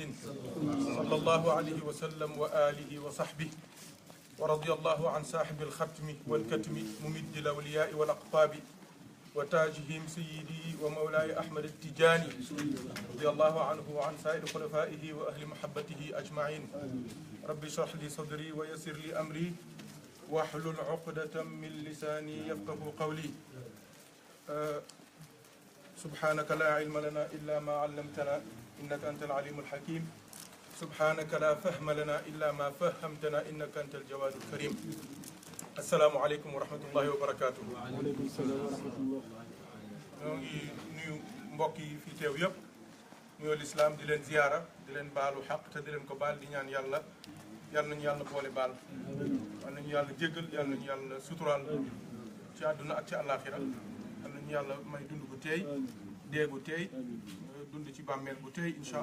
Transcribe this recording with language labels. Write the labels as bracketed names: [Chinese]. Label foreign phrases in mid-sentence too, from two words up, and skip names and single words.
[Arabic] صلى الله عليه وسلم وآله وصحبه ورضي الله عن صاحب الختم والكتم ممد الأولياء والأقطاب وتاجهم سيدي ومولاي أحمد التجاني رضي الله عنه وعن سائر خلفائه وأهل محبته أجمعين رب اشرح لي صدري ويسر لي أمري واحلل عقدة من لساني يفقه قولي سبحانك لا علم لنا إلا ما علمتنا إنك أنت العليم الحكيم سبحانك لا فهم لنا إلا ما فهمتنا إنك أنت الجواد الكريم السلام عليكم ورحمة الله وبركاته. وعليكم السلام ورحمة الله. [Wolof] ñoo ngi nuyu mbokk yi fi teew yëpp nuyoo lislaam di leen ziyaara di leen baalu xaq te di leen ko baal di ñaan yàlla nañu yàlla boole baal yal nañu yàlla jéggal yal nañu yàlla suturaal ci àdduna ak ci àllaaxira yal nañu yàlla may dund gu teey dee gu teey dund ci bàmmeel bu teey incha